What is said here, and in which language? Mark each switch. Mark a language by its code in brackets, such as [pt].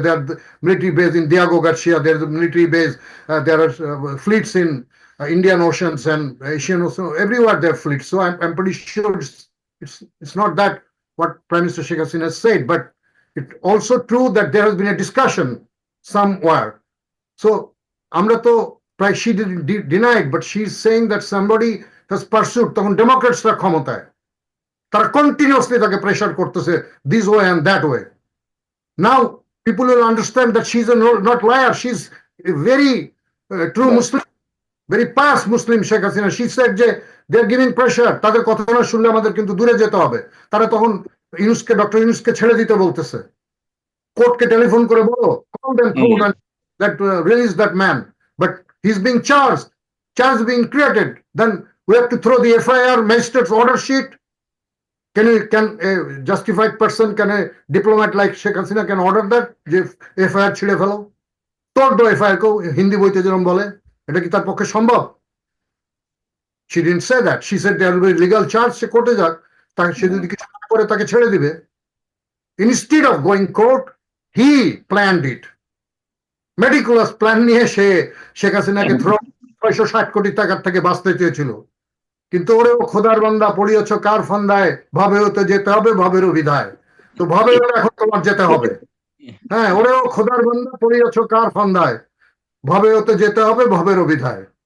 [en] There are the military base in Diego Garcia. There's a military base. There are fleets in Indian Oceans and Asian Ocean. Everywhere there are fleets. So I'm pretty sure it's not that what Prime Minister Sheikh Hasina said, but it's also true that there has been a discussion somewhere. So [bn] আমরা তো প্রায় [en] she denied, but she's saying that somebody has pursued. [bn] তখন ডেমোক্রেটসরা ক্ষমতায় তারা continuously তাকে pressure করতেছে [en] this way and that way. Now people will understand that she's not liar. She's a very true Muslim, very past Muslim Sheikh Hasina. She said যে they're giving pressure. [bn] তাদের কথা না শুনলে আমাদের কিন্তু দূরে যেতে হবে. তারা তখন ডক্টর ইউনূসকে ছেড়ে দিতে বলতেছে। কোর্টকে টেলিফোন করে বলো, [en] call them court and that release that man. But he's being charged being created. Then we have to throw the FIR magistrate's order sheet. Can a justified person, can a diplomat like Sheikh Hasina can order that? [bn] FIR ছিঁড়ে ফেলো, তোর দো FIR কেও হিন্দি বইতে যেরকম বলে, এটা কি তার পক্ষে সম্ভব? [en] She didn't say that. She said there will be legal charge. [bn] সে কোর্টে যাক, তাকে সে যদি কিছু করে তাকে ছেড়ে দিবে. [en] Instead of going court, he planned it. Meticulous plan [bn] নিয়ে সে শেখ হাসিনাকে 660 কোটি টাকার থেকে বাঁচতে চেয়েছিল। কিন্তু ওরেও খোদার বান্দা পড়িয়েছ কার ফন্দায়, ভাবেও তো যেতে হবে ভাবেরও বিধায়। তো ভাবেও এখন তোমার যেতে হবে। হ্যাঁ, ওরেও খোদার বান্দা পড়িয়েছ কার ফন্দায়, ভাবেও তো যেতে হবে ভাবেরও বিধায়।